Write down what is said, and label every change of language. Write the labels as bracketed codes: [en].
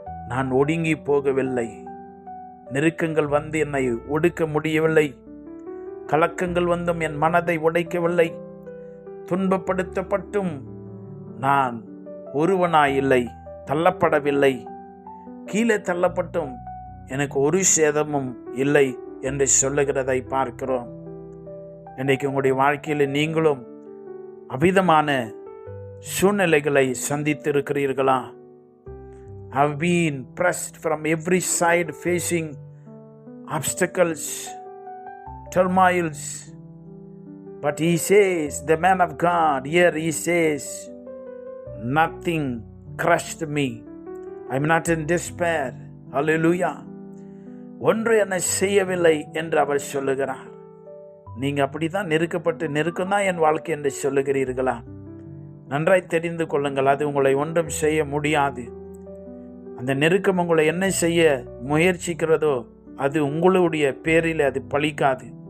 [ta] நான் ஒடுங்கி போகவில்லை, நெருக்கங்கள் வந்து என்னை ஒடுக்க முடியவில்லை, கலக்கங்கள் வந்தும் என் மனதை உடைக்கவில்லை, துன்பப்படுத்தப்பட்டும் நான் ஒருவனாயில்லை, தள்ளப்படவில்லை, கீழே தள்ளப்பட்டும் எனக்கு ஒரு சேதமும் இல்லை என்று சொல்லுகிறதை பார்க்கிறோம். இன்றைக்கு உங்களுடைய வாழ்க்கையில் நீங்களும் அபிதமான சூழ்நிலைகளை சந்தித்து இருக்கிறீர்களா? [en] Have been pressed from every side, facing obstacles, turmoils. But he says, the man of God, here he says, nothing crushed me. I'm not in despair. Hallelujah. [ta] ஒன்று என்னை செய்யவில்லை என்று அவர் சொல்லுகிறார். நீங்கள் அப்படி தான் நெருக்கம்தான் என் வாழ்க்கை என்று சொல்லுகிறீர்களா? நன்றாய் தெரிந்து கொள்ளுங்கள், அது உங்களை ஒன்றும் செய்ய முடியாது. அந்த நெருக்கம் உங்களை என்ன செய்ய முயற்சிக்கிறதோ அது உங்களுடைய பேரில் அது பலிக்காது.